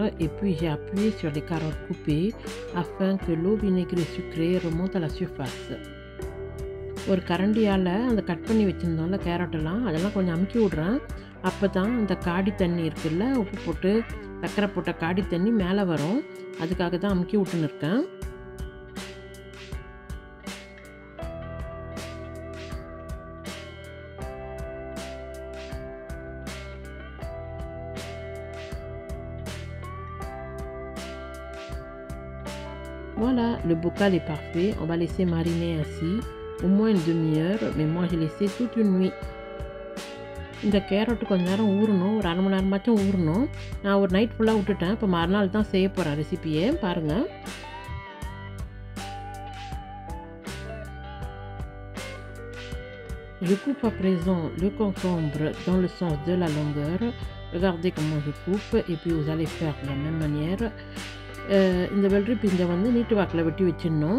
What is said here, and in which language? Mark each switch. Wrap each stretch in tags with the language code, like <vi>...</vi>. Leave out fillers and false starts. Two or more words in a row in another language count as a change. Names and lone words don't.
<fr>et puis j'ai appuyé sur les carottes coupées afin que l'eau vinaigrée sucrée remonte à la surface.</fr> <ta>ஒரு கரண்டியால் அந்த கட் பண்ணி வச்சுருந்தோம்ல கேரட்டெல்லாம், அதெல்லாம் கொஞ்சம் அமுக்கி விட்றேன். அப்போ தான் அந்த காடி தண்ணி இருக்குல்ல, உப்பு போட்டு சர்க்கரை போட்ட காடி தண்ணி மேலே வரும். அதுக்காக தான் அமுக்கி விட்டுன்னு இருக்கேன்.</ta> <fr>Voilà, le bocal est parfait. On va laisser mariner ainsi au moins une demi-heure, mais moi j'ai laissé toute une nuit.</fr> <ta>இந்த கேரட்டு கொஞ்ச நேரம் ஊறணும், ஒரு அரை மணி நேரமாச்சும் ஊறணும். நான் ஒரு நைட் ஃபுல்லாக விட்டுட்டேன். இப்போ மறுநாள் தான் செய்ய போகிறேன் ரெசிபியை, பாருங்கள்.</ta> <fr>Je coupe à présent le concombre dans le sens de la longueur. Regardez comment je coupe et puis vous allez faire de la même manière.</fr> <ta>இந்த வெள்ளரி பிஞ்சை நீட்டு வாக்கில் வெட்டி வச்சிடணும்.</ta>